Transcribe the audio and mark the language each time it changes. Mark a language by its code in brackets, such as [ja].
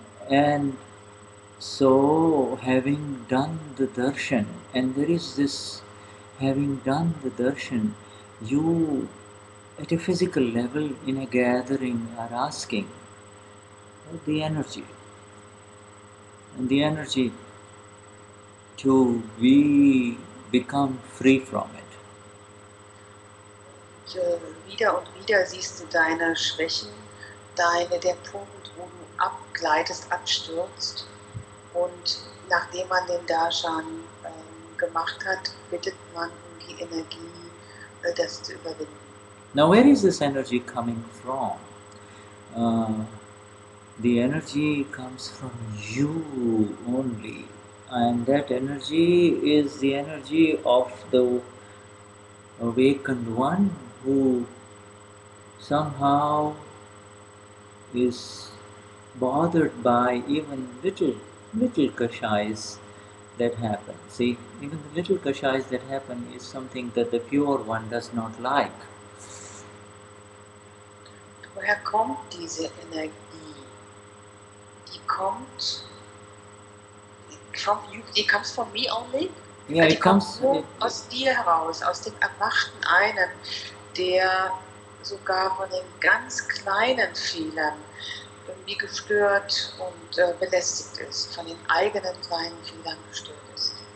[en] and so having done the darshan, and there is this, having done the darshan, you at a physical level in a gathering are asking the energy, and the energy to become free from it. [de] Wieder und wieder siehst du deine Schwächen, der Punkt, wo du abgleitest, abstürzt. Und nachdem man den Darshan gemacht hat, bittet man um die Energie, das zu überwinden. [en] Now, where is this energy coming from? The energy comes from you only, and that energy is the energy of the awakened one who somehow is bothered by even little kashais that happen. See, even the little kashais that happen is something that the pure one does not like. [de] Woher kommt diese Energie? Die kommt [en] from you, it comes from me only? Yeah, [de] die [en] it comes [de] nur aus dir heraus, aus dem erwachten einen, der sogar von den ganz kleinen Fehlern irgendwie gestört und belästigt ist, von den eigenen kleinen Fehlern gestört ist.